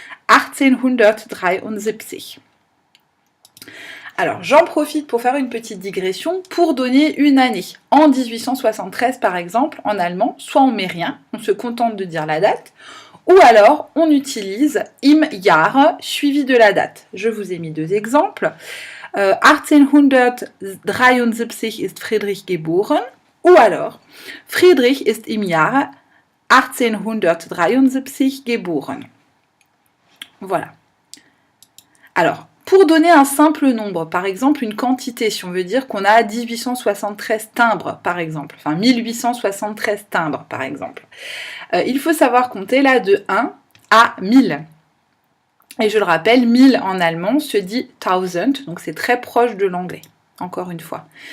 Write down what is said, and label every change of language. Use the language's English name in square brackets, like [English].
[French] 1873. Alors, j'en profite pour faire une petite digression pour donner une année. En 1873, par exemple, en allemand, soit on met rien, on se contente de dire la date, ou alors on utilise im Jahr suivi de la date. Je vous ai mis deux exemples. [German] 1873 ist Friedrich geboren, [French] ou alors [German] Friedrich ist im Jahr 1873 geboren. [French] Voilà. Alors, pour donner un simple nombre, par exemple une quantité, si on veut dire qu'on a 1873 timbres, par exemple, enfin 1873 timbres, par exemple, il faut savoir compter là de 1 à 1000. Et je le rappelle, 1000 en allemand se dit 1000, donc c'est très proche de l'anglais, encore une fois.